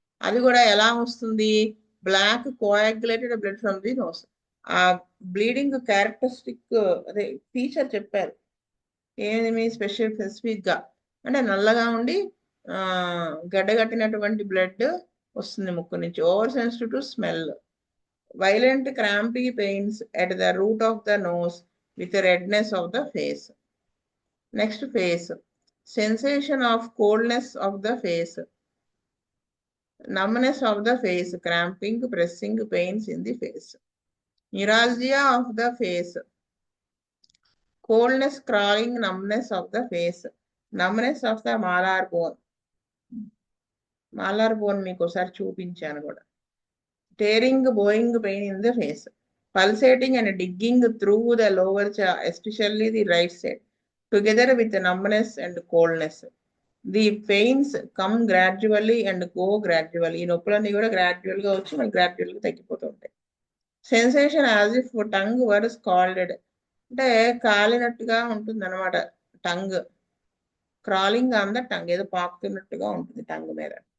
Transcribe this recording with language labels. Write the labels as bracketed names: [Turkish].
[Telugu] అది కూడా ఎలా వస్తుంది? [English] Black coagulated blood from the nose. [Telugu] ఆ బ్లీడింగ్ క్యారెక్టరిస్టిక్ అదే ఫీచర్ చెప్పారు. ఏమి స్పెసిఫిక్ గా అంటే నల్లగా ఉండి గడ్డగట్టినటువంటి బ్లడ్ వస్తుంది ముక్కు నుంచి. [English] Over sensitive to smell. Violent crampy pains at the root of the nose with redness of the face. Next face. Sensation of coldness of the face. Numbness of the face. Cramping, pressing pains in the face. Neuralgia of the face. Coldness, crawling, numbness of the face. Numbness of the malar bone. [Telugu] Malar bone మీకు ఒకసారి చూపించాను కూడా. [English] Tearing, bowing pain in the face. Pulsating and digging through the lower jaw, especially the right side, together with numbness and coldness. The pains come gradually and go gradually. [Telugu] ఈ నొప్పులన్నీ కూడా gradual గా వచ్చి మనకి gradual గా తగ్గిపోతూ ఉంటాయి. [English] Sensation as if tongue were scalded. [Telugu] అంటే కాలినట్టుగా ఉంటుంది అనమాట tongue. [English] crawling on the tongue, [Telugu] ఏదో పాకుతున్నట్టుగా ఉంటుంది టంగ్ మీద.